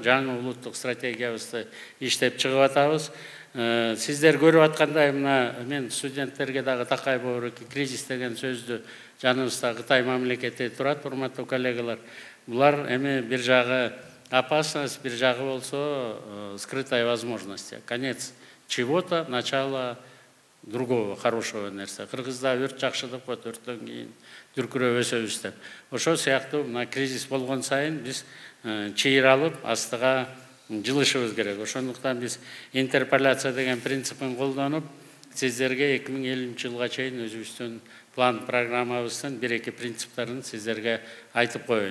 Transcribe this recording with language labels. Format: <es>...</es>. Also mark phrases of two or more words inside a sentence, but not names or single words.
<ky>Жаңы улуттук стратегиябызды иштеп чыгып атабыз. Сиздер көрүп аткандай мына мен студенттерге дагы такай боорукки кризис деген сөздү жаныбызда Кытай мамлекети турат, урматтуу коллегалар. Булар эми бир жагы опасность, бир жагы болсо</ky> <ru>скрытая возможность. Конец чего-то, начало другого хорошего нерсе.</ru> <ky>Кыргызда өрт жакшы деп коет, өрттөн кийин дүркүрөп өсөбүз деп. Ошол сыяктуу мына кризис болгон сайын биз чыйыр алып, астыга жылышыбыз керек. Ошондуктан биз интерполяция деген принципин колдонуп, сиздерге 2050 жылга чейин өзүбүздүн план программабыздын 1-2 принциптарын сиздерге айтып коеюн.</ky>